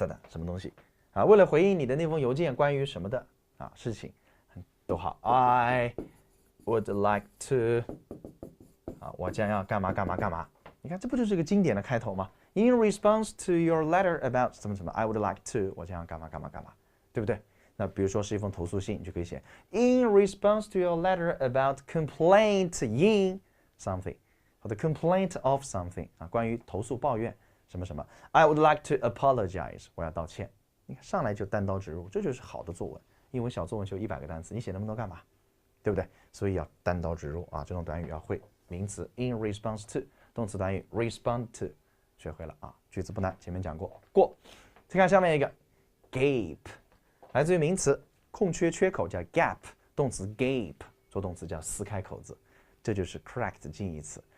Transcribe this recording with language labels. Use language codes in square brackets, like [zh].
[zh] 什么东西为了回应你的那封邮件，关于什么的事情都好。 [en] I would like to [zh] 我将要干嘛干嘛干嘛。你看，这不就是个经典的开头吗 ？ [en] In response to your letter about [zh] 什么什么 ， [en] I would like to [zh] 我将要干嘛干嘛干嘛，对不对？那比如说是一封投诉信，你就可以写 [en] In response to your letter about complaint in something， [zh] 或者 complaint of something 关于投诉抱怨。什么什么 ？ [en] I would like to apologize， [zh] 我要道歉。你看上来就单刀直入，这就是好的作文。英文小作文就100个单词，你写那么多干嘛？对不对？所以要单刀直入这种短语要会。名词 in response to， 动词短语 respond to， 学会了句子不难，前面讲过。过。再看下面一个 gape， 来自于名词空缺缺口叫 gap， 动词 gape 做动词叫撕开口子，这就是 crack 的近义词。